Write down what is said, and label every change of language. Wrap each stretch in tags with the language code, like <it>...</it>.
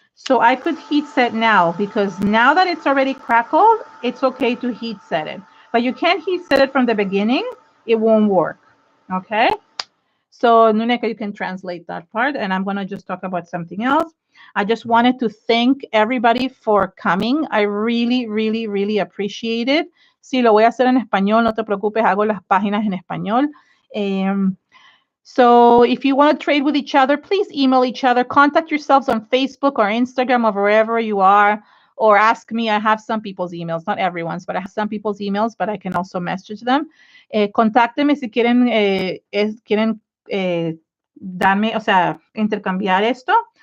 <en>So I could heat set now, because now that it's already crackled, it's okay to heat set it. But you can't heat set it from the beginning. It won't work. Okay? So Nuneka, you can translate that part, and I'm going to just talk about something else. I just wanted to thank everybody for coming. I really, really, really appreciate it.</en> <es>Sí, lo voy a hacer en español. No te preocupes, hago las páginas en español.</es> <en>So if you want to trade with each other, please email each other. Contact yourselves on Facebook or Instagram or wherever you are, or ask me. I have some people's emails, not everyone's, but I have some people's emails, but I can also message them.</en> <es>Contáctenme si quieren darme, o sea, intercambiar esto.</es>